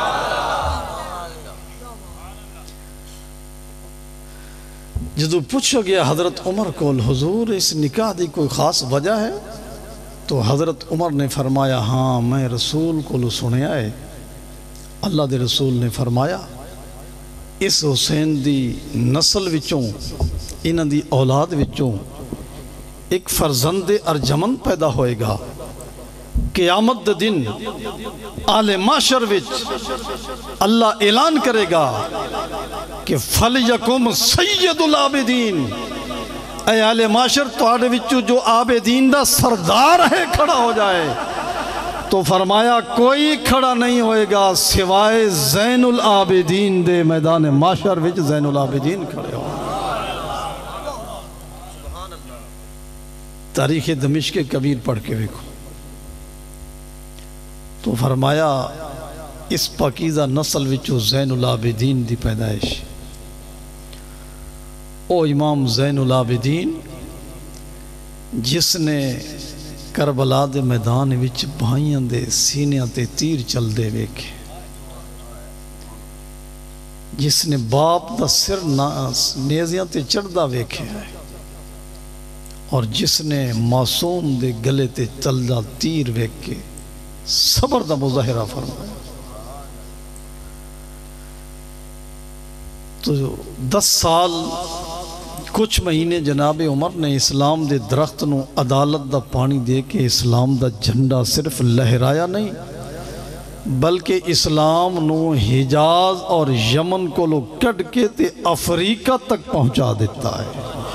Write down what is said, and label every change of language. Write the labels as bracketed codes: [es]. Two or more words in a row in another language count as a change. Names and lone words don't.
[pa] جدو پوچھا گیا حضرت عمر کو حضور اس نکاح دی کوئی خاص وجہ ہے تو حضرت عمر نے فرمایا ہاں میں رسول کو سنیا ہے. اللہ دے رسول نے فرمایا اس حسین دی نسل وچوں انہاں دی اولاد وچوں ایک فرزند ارجمن پیدا ہوئے گا. قیامت دے دن آل معاشر وچ اللہ اعلان کرے گا کہ [ar] فَلْيَكُمْ سَيِّدُ الْعَابِدِينَ، [pa] اے آل معاشر تواڈے وچوں جو عابدین دا سردار ہے کھڑا ہو جائے. تو فرمایا کوئی کھڑا نہیں ہوئے گا سوائے زین العابدین دے میدان معاشر وچ زین العابدین کھڑے ہو. تاریخ دمشق کبیر پڑھ کے دیکھو. تو فرمایا اس پاکیزہ نسل وچوں زین العابدین دی پیدائش، او امام زین العابدین جس نے کربلا دے میدان وچ بھائیاں دے سینیاں تے تیر چل دے ویکھے، جس نے باپ دا سر نیزیاں تے چڑھدا ویکھے ہے، اور جس نے معصوم دے گلے تے چلدا تیر ویکھ کے صبر دا مظاہرہ فرمایا۔ تو 10 سال کچھ مہینے جناب عمر نے اسلام دے درخت نو عدالت دا پانی دے کے اسلام دا جھنڈا صرف لہرایا نہیں بلکہ اسلام نو حجاز اور یمن کو لو کٹ کے تے افریقہ تک پہنچا دیتا ہے۔